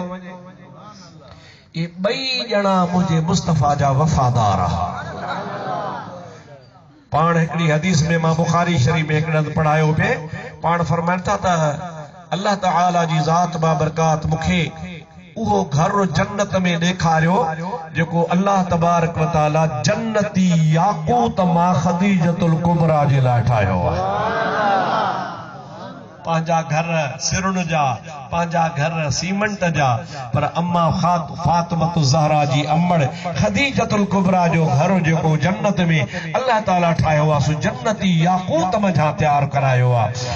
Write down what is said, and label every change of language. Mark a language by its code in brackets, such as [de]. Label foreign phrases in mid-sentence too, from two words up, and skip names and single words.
[sd] ये ॿई ॼणा मुंहिंजे मुस्तफ़ा जा वफ़ादार हा। पाण हिकिड़ी हदीस में मां बुखारी शरीफ में हिकिड़े हंधि पढ़ायो पे, पाण फरमाइनि था त अल्लाह ताला जी ज़ात बाबरकात मूंखे उहो घर जन्नत में ॾेखारियो जेको अल्लाह [ar] تبارك وتعالى [sd] जन्नती याकूत मां ख़दीजतुल कुबरा जे लाइ ठाहियो आहे। पंहिंजा घर सिरुन जा, पंहिंजा घर सीमेंट जा, पर अम्मा फातिमतु ज़हरा जी अम्मड़ ख़दीजतुल कुबरा जो घर जेको जन्नत में अल्लाह ताला ठाहियो आहे सो जन्नती याकूत मझां तैयार करायो आहे।